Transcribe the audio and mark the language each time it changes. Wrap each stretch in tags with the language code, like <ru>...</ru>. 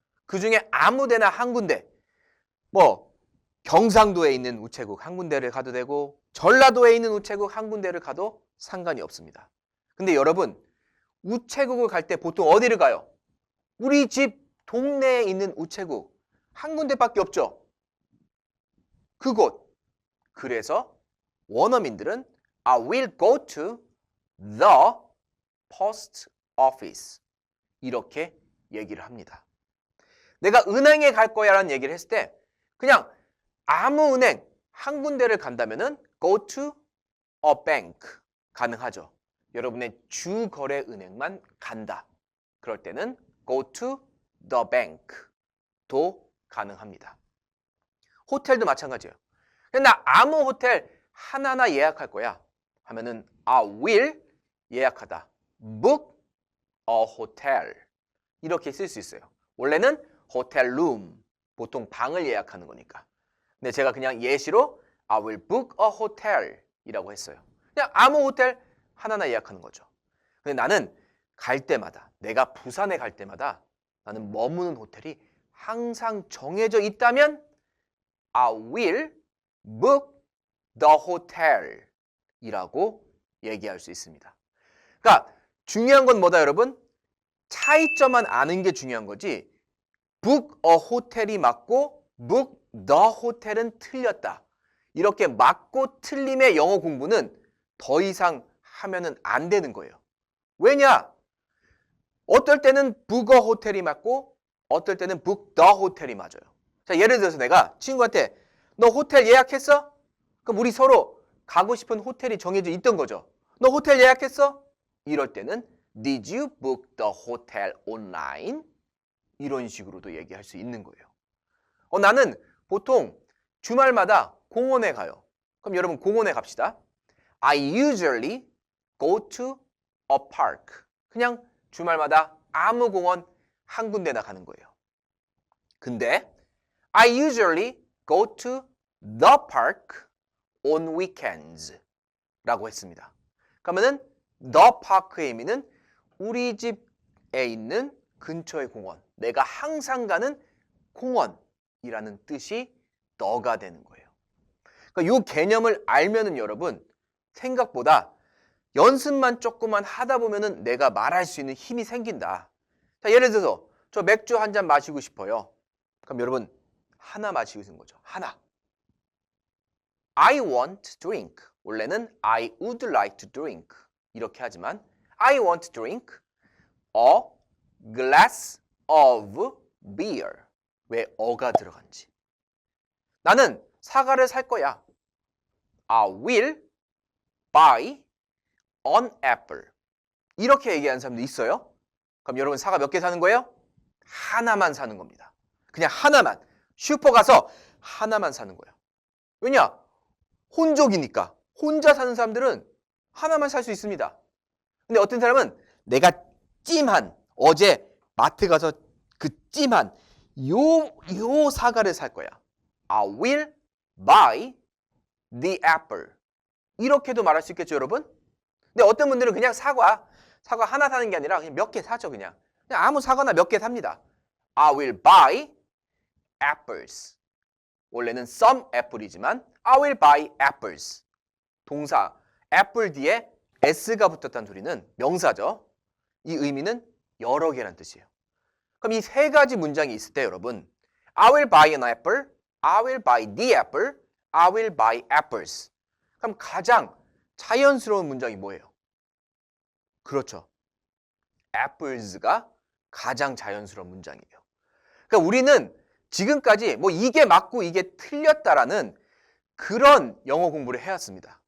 <ko>그 중에 아무 데나 한 군데 뭐 경상도에 있는 우체국 한 군데를 가도 되고 전라도에 있는 우체국 한 군데를 가도 상관이 없습니다. 근데 여러분 우체국을 갈 때 보통 어디를 가요? 우리 집 동네에 있는 우체국 한 군데밖에 없죠. 그곳. 그래서 원어민들은</ko> <en>I will go to the post office</en> <ko>이렇게 얘기를 합니다. 내가 은행에 갈 거야 라는 얘기를 했을 때 그냥 아무 은행 한 군데를 간다면은</ko> <en>go to a bank</en> <ko>가능하죠. 여러분의 주거래 은행만 간다. 그럴 때는</ko> <en>go to the bank</en> <ko>도 가능합니다. 호텔도 마찬가지예요. 나 아무 호텔 하나하나 예약할 거야 하면은</ko> <en>I will</en> <ko>예약하다.</ko> <en>book a hotel</en> <ko>이렇게 쓸 수 있어요. 원래는 호텔 룸 보통 방을 예약하는 거니까. 근데 제가 그냥 예시로</ko> <en>I will book a hotel</en> <ko>이라고 했어요. 그냥 아무 호텔 하나하나 예약하는 거죠. 근데 나는 갈 때마다 내가 부산에 갈 때마다 나는 머무는 호텔이 항상 정해져 있다면</ko> <en>I will book the hotel</en> <ko>이라고 얘기할 수 있습니다. 그러니까 중요한 건 뭐다 여러분? 차이점만 아는 게 중요한 거지</ko> <en>book a hotel</en> <ko>이 맞고</ko> <en>book the hotel</en> <ko>은 틀렸다. 이렇게 맞고 틀림의 영어 공부는 더 이상 하면은 안 되는 거예요. 왜냐? 어떨 때는</ko> <en>book a hotel</en> <ko>이 맞고 어떨 때는</ko> <en>book the hotel</en> <ko>이 맞아요. 자, 예를 들어서 내가 친구한테 너 호텔 예약했어? 그럼 우리 서로 가고 싶은 호텔이 정해져 있던 거죠. 너 호텔 예약했어? 이럴 때는</ko> <en>Did you book the hotel online?</en> <ko>이런 식으로도 얘기할 수 있는 거예요. 나는 보통 주말마다 공원에 가요. 그럼 여러분 공원에 갑시다.</ko> <en>I usually go to a park.</en> <ko>그냥 주말마다 아무 공원 한 군데나 가는 거예요. 근데</ko> <en>I usually go to the park on weekends</en> <ko>라고 했습니다. 그러면은</ko> <en>the park</en> <ko>의 의미는 우리 집에 있는 근처의 공원, 내가 항상 가는 공원이라는 뜻이 너가 되는 거예요. 그러니까 이 개념을 알면은 여러분 생각보다 연습만 조금만 하다 보면은 내가 말할 수 있는 힘이 생긴다. 자, 예를 들어서 저 맥주 한 잔 마시고 싶어요. 그럼 여러분 하나 마시고 있는 거죠. 하나.</ko> <en>I want drink.</en> <ko>원래는</ko> <en>I would like to drink.</en> <ko>이렇게 하지만</ko> <en>I want to drink a glass of beer.</en> <ko>왜 어가 들어간지. 나는 사과를 살 거야.</ko> <en>I will buy an apple.</en> <ko>이렇게 얘기하는 사람도 있어요. 그럼 여러분 사과 몇 개 사는 거예요? 하나만 사는 겁니다. 그냥 하나만. 슈퍼 가서 하나만 사는 거예요. 왜냐? 혼족이니까. 혼자 사는 사람들은 하나만 살 수 있습니다. 근데 어떤 사람은 내가 찜한 어제 마트 가서 그 찜한 요 사과를 살 거야.</ko> <en>I will buy the apple.</en> <ko>이렇게도 말할 수 있겠죠, 여러분? 근데 어떤 분들은 그냥 사과 하나 사는 게 아니라 그냥 몇 개 사죠, 그냥 아무 사과나 몇 개 삽니다.</ko> <en>I will buy apples.</en> <ko>원래는</ko> <en>some apple이지만 I will buy apples.</en> <ko>동사 apple 뒤에 s가 붙었다는 소리는 명사죠. 이 의미는 여러 개라는 뜻이에요. 그럼 이 세 가지 문장이 있을 때 여러분</ko> <en>I will buy an apple, I will buy the apple, I will buy apples.</en> <ko>그럼 가장 자연스러운 문장이 뭐예요? 그렇죠. apples가 가장 자연스러운 문장이에요. 그러니까 우리는 지금까지 뭐 이게 맞고 이게 틀렸다라는 그런 영어 공부를 해왔습니다.</ko>